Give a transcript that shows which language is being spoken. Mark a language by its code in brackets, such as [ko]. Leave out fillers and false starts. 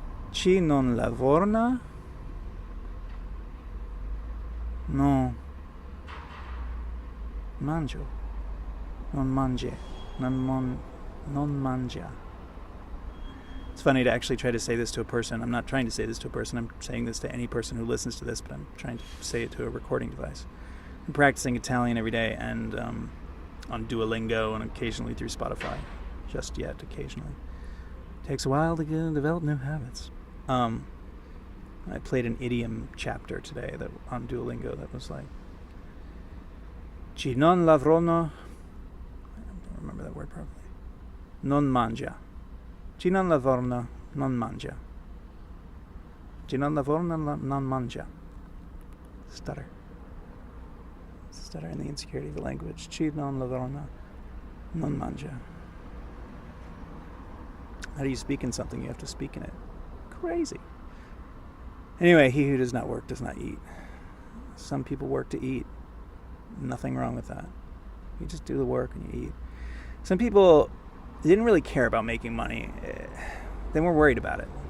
[it] Chi non lavorna, no mangio, non mangia, non mangia. [en] It's funny to actually try to say this to a person. I'm not trying to say this to a person. I'm saying this to any person who listens to this, but I'm trying to say it to a recording device. I'm practicing Italian every day and on Duolingo and occasionally through Spotify. Just yet, occasionally. It takes a while to develop new habits. I played an idiom chapter today that on Duolingo that was like, [it] Chi non lavrono, [en] I don't remember that word properly, [it] non mangia. Chi non lavorna, non mangia. Chi non lavorna, non mangia. [en] Stutter. Stutter in the insecurity of the language. [it] Chi non lavorna, non mangia. [en] How do you speak in something? You have to speak in it. Crazy. Anyway, he who does not work does not eat. Some people work to eat. Nothing wrong with that. You just do the work and you eat. Some people didn't really care about making money. They weren't worried about it.